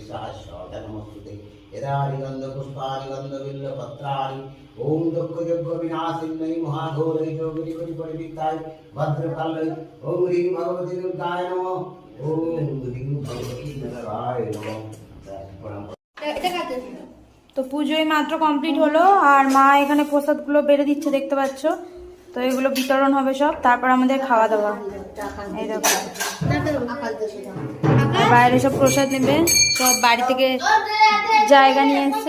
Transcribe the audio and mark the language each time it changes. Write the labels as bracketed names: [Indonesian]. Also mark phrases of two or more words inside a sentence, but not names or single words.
[Sanskrit] सहस्रनमस्तुते यदारि गन्धपुष्पाणि गन्धबिल्लपत्राणि ओम दुःखयज्ञ विनाशिन्यै महाघोरै जोगिनि परिवित्ताय भद्रकालै ओम ह्रीं भगवती दुर्गाय नमः ओम ह्रीं भगवती नरराय नमः। [Bangla] তো পুজোই মাত্র কমপ্লিট হলো আর মা এখানে প্রসাদগুলো বেড়ে দিচ্ছে দেখতে পাচ্ছ। তো এগুলো বিতরণ হবে সব, তারপর আমাদের খাওয়া দাওয়া। এই দেখো বাইরে সব প্রসাদ নেবে, সব বাড়ি থেকে জায়গা নিয়ে এসছে।